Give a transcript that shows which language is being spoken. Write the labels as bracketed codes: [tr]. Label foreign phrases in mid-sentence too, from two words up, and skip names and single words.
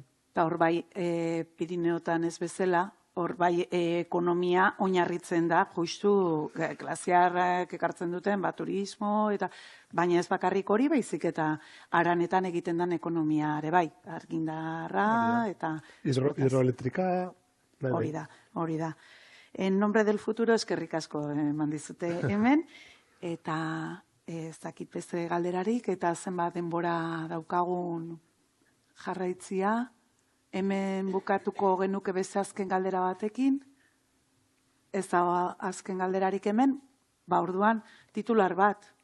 [eu] Eta hor bai, Pirineotan ez bezala, hor bai ekonomia oinarritzen da, justu glaziarrak ekartzen duten, turismo, eta baina ez bakarrik hori baizik eta aranetan egiten den ekonomia ere bai, argindarra, eta... Hidroelektrika... Hori da. [es] En nombre del futuro [eu] eskerrik asko eman dizute hemen, eta ez dakit beste galderarik, eta zenbat denbora daukagun jarraitzia, hemen bukatuko genuke beste azken galdera batekin, ez da azken galderarik hemen, orduan titular bat.